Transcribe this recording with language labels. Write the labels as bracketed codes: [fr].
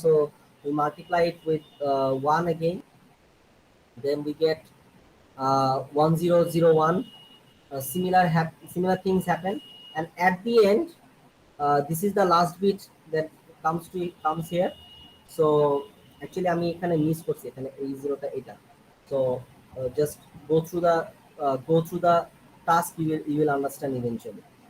[en] So we multiply it with 1 again. Then we get 1001. Similar things happen, and at the end, this is the last bit that comes here. So actually [bn] আমি এখানে miss করছি, এখানে এই জিরোটা এটা। [en] So just go through the task, you will understand eventually.